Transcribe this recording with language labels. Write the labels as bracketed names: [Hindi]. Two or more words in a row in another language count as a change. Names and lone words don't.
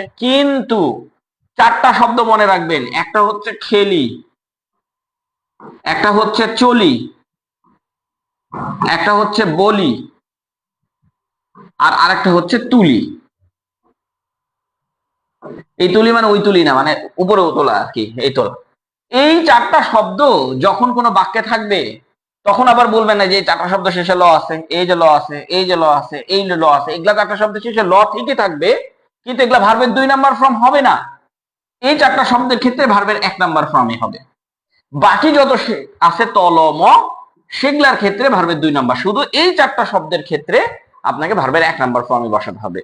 [Bangla] কিন্তু 4টা শব্দ মনে রাখবেন, একটা হচ্ছে খেলি, একটা হচ্ছে চলি, একটা হচ্ছে বলি, আর আরেকটা হচ্ছে তুলি। এই তুলি মানে ওই তুলি না, মানে উপরে তোলা আর কি, এই তোলা। এই 4টা শব্দ যখন কোনো বাক্যে থাকবে, তখন আবার বলবেন না যে এই 4টা শব্দ শেষে ল আছে, এই যে ল আছে, এই যে ল আছে, এই ল আছে, এগুলা 4টা শব্দ শেষে ল ঠিকই থাকবে, কিন্তু এগুলা ভার্বের 2 [English] number form [Bangla] হবে না। এই চারটা শব্দের ক্ষেত্রে ভার্বের 1 [English] number formই [Bangla] হবে। বাকি যত আছে তল ম সেগুলার ক্ষেত্রে ভার্বের 2 নাম্বার। শুধু এই চারটা শব্দের ক্ষেত্রে আপনাকে ভার্বের 1 [English] number formে [Bangla] বসাতে হবে।